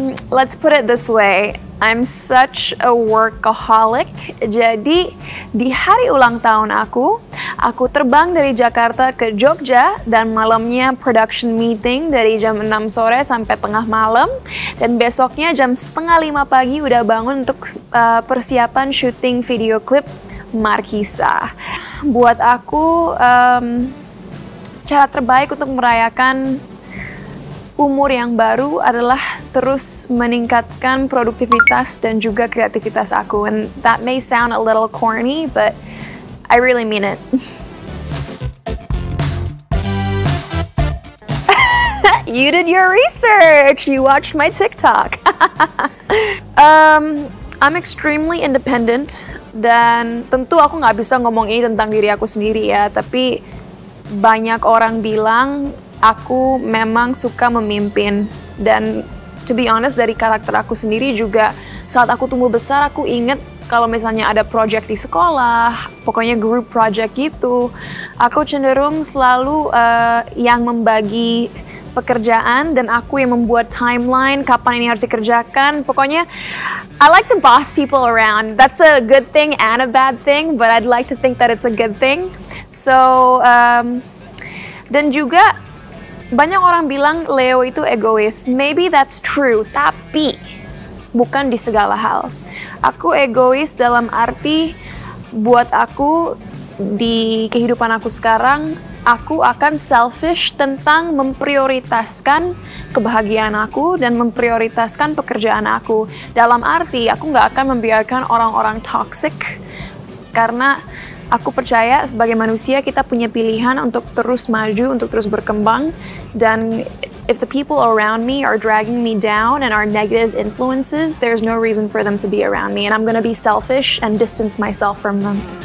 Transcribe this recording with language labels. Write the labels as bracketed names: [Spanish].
[English] Let's put it this way, I'm such a workaholic. [Indonesian] Jadi di hari ulang tahun aku terbang dari Jakarta ke Jogja dan malamnya production meeting dari jam 6 sore sampai tengah malam. Dan besoknya jam 4:30 pagi udah bangun untuk persiapan syuting video klip Markisa. Buat aku, cara terbaik untuk merayakan umur yang baru adalah terus meningkatkan produktivitas dan juga kreativitas aku. [English] And that may sound a little corny, but I really mean it. You did your research. You watched my TikTok. I'm extremely independent [Indonesian] dan tentu aku nggak bisa ngomong ini tentang diri aku sendiri ya, tapi banyak orang bilang aku memang suka memimpin. Dan [English] to be honest, [Indonesian] dari karakter aku sendiri juga saat aku tumbuh besar aku inget kalau misalnya ada project di sekolah, pokoknya group project gitu, aku cenderung selalu yang membagi pekerjaan dan aku yang membuat timeline kapan ini harus dikerjakan. Pokoknya [English] I like to boss people around. That's a good thing and a bad thing, but I'd like to think that it's a good thing. [Indonesian] So dan juga banyak orang bilang Leo itu egois. [English] Maybe that's true, [Indonesian] tapi bukan di segala hal. Aku egois dalam arti buat aku di kehidupan aku sekarang, aku akan selfish tentang memprioritaskan kebahagiaan aku dan memprioritaskan pekerjaan aku. Dalam arti aku nggak akan membiarkan orang-orang toxic karena aku percaya sebagai manusia kita punya pilihan untuk terus maju, untuk terus berkembang. Dan [English] if the people around me are dragging me down and are negative influences, there's no reason for them to be around me. And I'm gonna be selfish and distance myself from them.